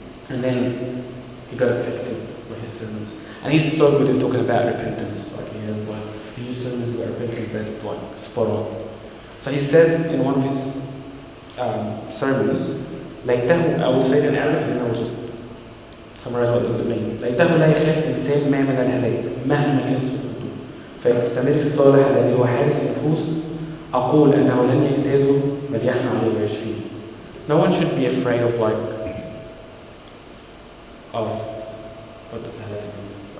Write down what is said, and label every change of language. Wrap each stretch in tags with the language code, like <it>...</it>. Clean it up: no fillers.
<en>And then he got affected by his sermons. And he's so good in talking about repentance. He has a few sermons about repentance that's spot on. So he says in one of his sermons, ليته, I will say it in Arabic and then I will just summarize what does it mean.</en> <ar>ليته لا يخاف إنسان ما من الهلاك مهما كان سقوطه فيستمر الصالح الذي هو حارس النفوس أقول أنه لن يجتازه بل يحمى عليه ويعيش فيه.</ar> <en>No one should be afraid of what does halak mean?</en>